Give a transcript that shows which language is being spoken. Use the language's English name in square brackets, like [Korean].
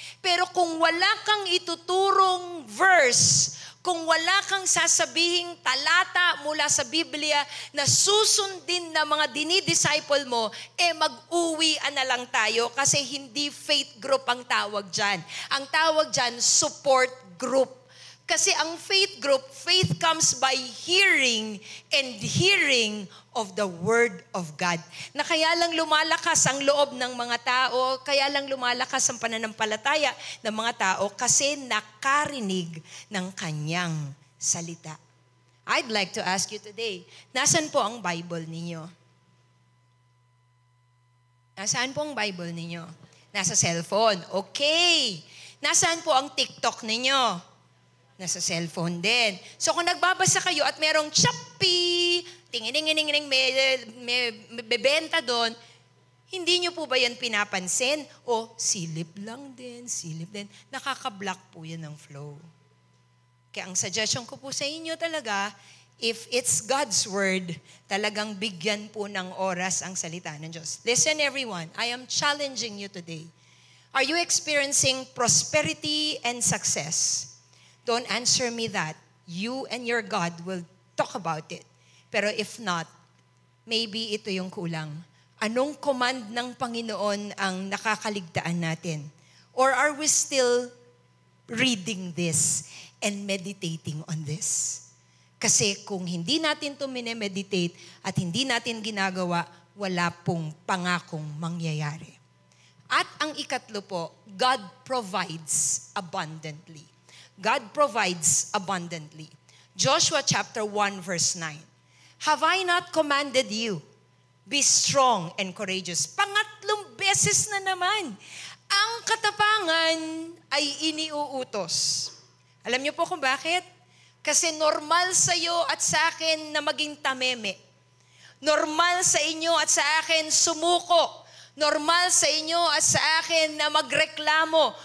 [Filipino] Pero kung wala kang ituturong verse, kung wala kang sasabihing talata mula sa Biblia na susundin na mga dinidisciple mo, mag-uwian na lang tayo kasi hindi faith group ang tawag dyan. Ang tawag dyan, support group. Kasi ang faith group, [English] faith comes by hearing and hearing of the Word of God. [Filipino] Na kaya lang lumalakas ang loob ng mga tao, kaya lang lumalakas ang pananampalataya ng mga tao kasi nakarinig ng kanyang salita. [English] I'd like to ask you today, [Filipino] nasan po ang Bible ninyo? Nasaan po ang Bible ninyo? Nasa cellphone. Okay. Nasaan po ang TikTok ninyo? Nasa cellphone din. So kung nagbabasa kayo at merong Shopee, tingining-ining may bebenta doon, hindi nyo po ba yan pinapansin? O silip lang din, silip din. Nakaka-block po yan ng flow. Kaya ang suggestion ko po sa inyo talaga, [English] if it's God's Word, [Filipino] talagang bigyan po ng oras ang salita ng Diyos. [English] Listen everyone, I am challenging you today. Are you experiencing prosperity and success? Don't answer me that. You and your God will talk about it. [Filipino] Pero [English] if not, maybe [Filipino] ito yung kulang. Anong command ng Panginoon ang nakakaligtaan natin? [English] Or are we still reading this and meditating on this? [Filipino] Kasi kung hindi natin ito minemeditate at hindi natin ginagawa, wala pong pangakong mangyayari. At ang ikatlo po, [English] God provides abundantly. God provides abundantly. Joshua chapter 1 verse 9. Have I not commanded you? Be strong and courageous. [Filipino] Pangatlong beses na naman. Ang katapangan ay iniuutos. Alam niyo po kung bakit? Kasi normal sa iyo at sa akin na maging tameme. Normal sa inyo at sa akin sumuko. Normal sa inyo at sa akin na magreklamo.